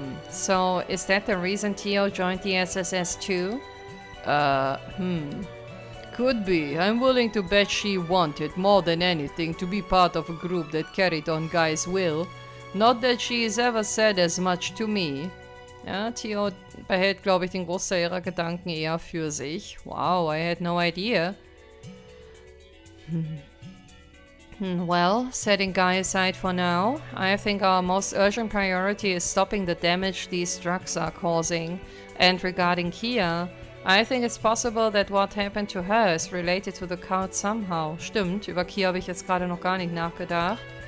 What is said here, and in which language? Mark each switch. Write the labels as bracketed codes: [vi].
[en] So, is that the reason Tio joined the SSS too? Could be. I'm willing to bet she wanted, more than anything, to be part of a group that carried on Guy's will. Not that she has ever said as much to me. [de] Ja, Tio behält, glaube ich, den Großteil ihrer Gedanken eher für sich. [en] Wow, I had no idea. Well, setting Guy aside for now, I think our most urgent priority is stopping the damage these drugs are causing. And regarding Kia, I think it's possible that what happened to her is related to the cult somehow. [de] Stimmt, über Kia habe ich jetzt gerade noch gar nicht nachgedacht.